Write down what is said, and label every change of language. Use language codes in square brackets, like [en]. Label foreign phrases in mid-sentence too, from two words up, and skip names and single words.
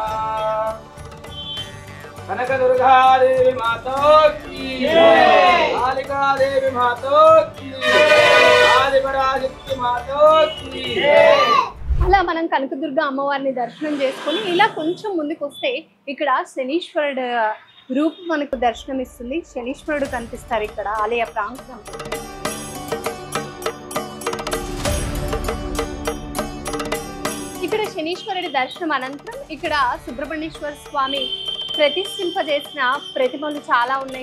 [hi] कनक दुर्गा देवी माता की कालिका देवी माता की आदिपराशक्ति माता की. [te] అలా మనం కనకదుర్గ అమ్మవారిని దర్శనం చేసుకొని ఇలా కొంచెం ముందుకు వస్తే ఇక్కడ శనీశ్వరుడు రూపం మనకు దర్శనం ఇస్తుంది. శనీశ్వరుడు కనిపిస్తారు ఇక్కడ ఆలయ ప్రాంగణం. ఇక్కడ శనీశ్వరుడి దర్శనం అనంతరం ఇక్కడ సుబ్రహ్మణ్యేశ్వర స్వామి ప్రతిష్ఠింపజేసిన ప్రతిమలు చాలా ఉన్నాయి.